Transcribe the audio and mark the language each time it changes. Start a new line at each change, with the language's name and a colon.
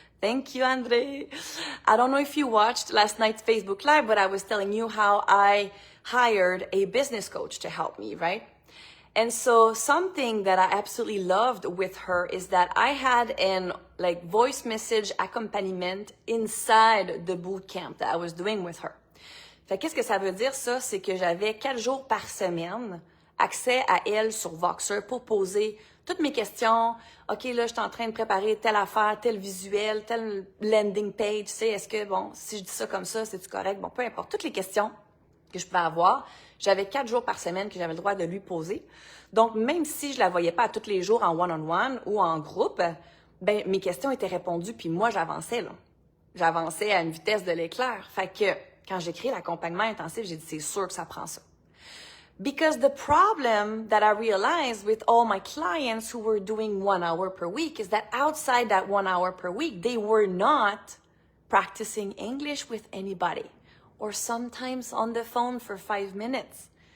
English: Thank you, Andre. I don't know if you watched last night's Facebook Live, but I was telling you how I hired a business coach to help me, right? And so something that I absolutely loved with her is that I had an voice message accompaniment inside the boot camp that I was doing with her.
French: Fait qu'est-ce que ça veut dire ça? C'est que j'avais 4 jours par semaine accès à elle sur Voxer pour poser toutes mes questions. OK, là, je suis en train de préparer telle affaire, tel visuel, tel landing page. Tu sais, est-ce que, bon, si je dis ça comme ça, c'est-tu correct? Bon, peu importe. Toutes les questions que je pouvais avoir, j'avais 4 jours par semaine que j'avais le droit de lui poser. Donc, même si je la voyais pas tous les jours en one-on-one ou en groupe, ben, mes questions étaient répondues, puis moi, j'avançais, là. J'avançais à une vitesse de l'éclair. Fait que, quand j'ai créé l'accompagnement intensif, j'ai dit, c'est sûr que ça prend ça.
English: Because the problem that I realized with all my clients who were doing 1 hour per week is that outside that 1 hour per week, they were not practicing English with anybody, or sometimes on the phone for 5 minutes.